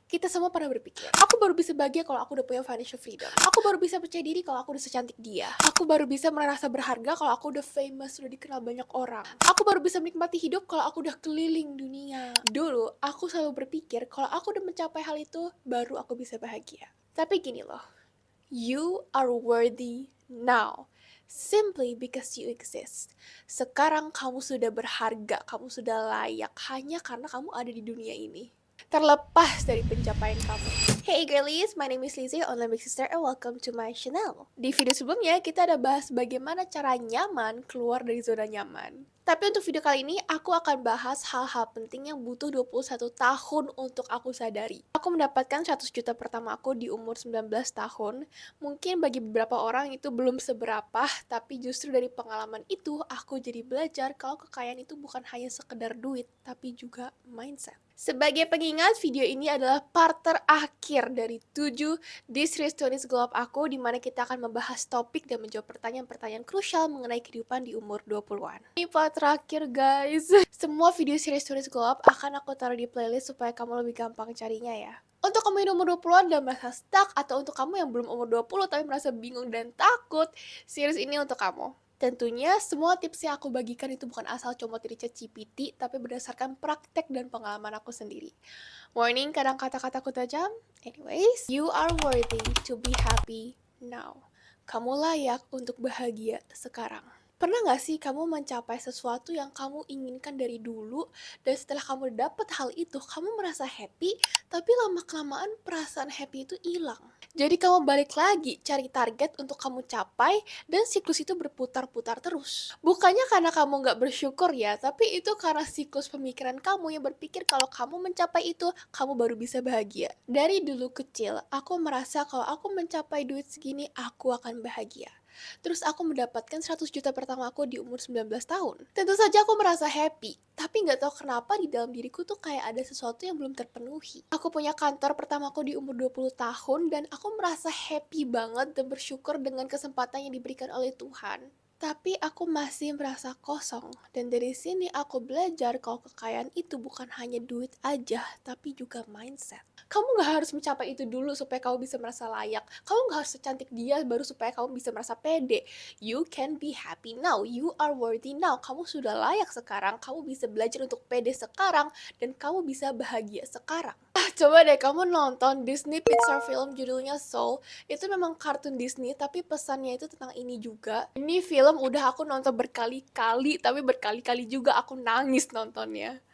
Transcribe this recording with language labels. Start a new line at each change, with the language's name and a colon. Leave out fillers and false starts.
Indonesian: Kita semua pernah berpikir, aku baru bisa bahagia kalau aku udah punya financial freedom. Aku baru bisa percaya diri kalau aku udah secantik dia. Aku baru bisa merasa berharga kalau aku udah famous, udah dikenal banyak orang. Aku baru bisa menikmati hidup kalau aku udah keliling dunia. Dulu, aku selalu berpikir kalau aku udah mencapai hal itu, baru aku bisa bahagia. Tapi gini loh,
English: you are worthy now. Simply because you exist.
Indonesian: Sekarang kamu sudah berharga, kamu sudah layak hanya karena kamu ada di dunia ini. Terlepas dari pencapaian kamu.
English: Hey girlies, my name is Lizzie, online big sister, and welcome to my channel.
Indonesian: Di video sebelumnya, kita ada bahas bagaimana cara nyaman keluar dari zona nyaman. Tapi untuk video kali ini, aku akan bahas hal-hal penting yang butuh 21 tahun untuk aku sadari. Aku mendapatkan 100 juta pertama aku di umur 19 tahun. Mungkin bagi beberapa orang itu belum seberapa, tapi justru dari pengalaman itu, aku jadi belajar kalau kekayaan itu bukan hanya sekedar duit, tapi juga mindset. Sebagai pengingat, video ini adalah part terakhir dari 7 This Race to This Glow Up aku, di mana kita akan membahas topik dan menjawab pertanyaan-pertanyaan krusial mengenai kehidupan di umur 20-an. Ini part terakhir, guys. Semua video series to This Glow Up akan aku taruh di playlist supaya kamu lebih gampang carinya ya. Untuk kamu yang umur 20-an dan merasa stuck, atau untuk kamu yang belum umur 20 tapi merasa bingung dan takut, series ini untuk kamu. Tentunya semua tips yang aku bagikan itu bukan asal comot dari ChatGPT, tapi berdasarkan praktek dan pengalaman aku sendiri. Warning, kadang kata-kataku tajam.
English: Anyways, you are worthy to be happy now.
Indonesian: Kamu layak untuk bahagia sekarang. Pernah gak sih kamu mencapai sesuatu yang kamu inginkan dari dulu, dan setelah kamu dapat hal itu, kamu merasa happy, tapi lama-kelamaan perasaan happy itu hilang. Jadi kamu balik lagi cari target untuk kamu capai, dan siklus itu berputar-putar terus. Bukannya karena kamu gak bersyukur ya, tapi itu karena siklus pemikiran kamu yang berpikir kalau kamu mencapai itu, kamu baru bisa bahagia. Dari dulu kecil, aku merasa kalau aku mencapai duit segini, aku akan bahagia. Terus aku mendapatkan 100 juta pertama aku di umur 19 tahun. Tentu saja aku merasa happy, tapi nggak tahu kenapa di dalam diriku tuh kayak ada sesuatu yang belum terpenuhi. Aku punya kantor pertama aku di umur 20 tahun, dan aku merasa happy banget dan bersyukur dengan kesempatan yang diberikan oleh Tuhan. Tapi aku masih merasa kosong, dan dari sini aku belajar kalau kekayaan itu bukan hanya duit aja, tapi juga mindset. Kamu gak harus mencapai itu dulu supaya kamu bisa merasa layak. Kamu gak harus secantik dia baru supaya kamu bisa merasa pede.
English: You can be happy now, you are worthy now.
Indonesian: Kamu sudah layak sekarang, kamu bisa belajar untuk pede sekarang, dan kamu bisa bahagia sekarang. Coba deh kamu nonton Disney Pixar film judulnya Soul. Itu memang kartun Disney, tapi pesannya itu tentang ini juga. Ini film udah aku nonton berkali-kali, tapi berkali-kali juga aku nangis nontonnya.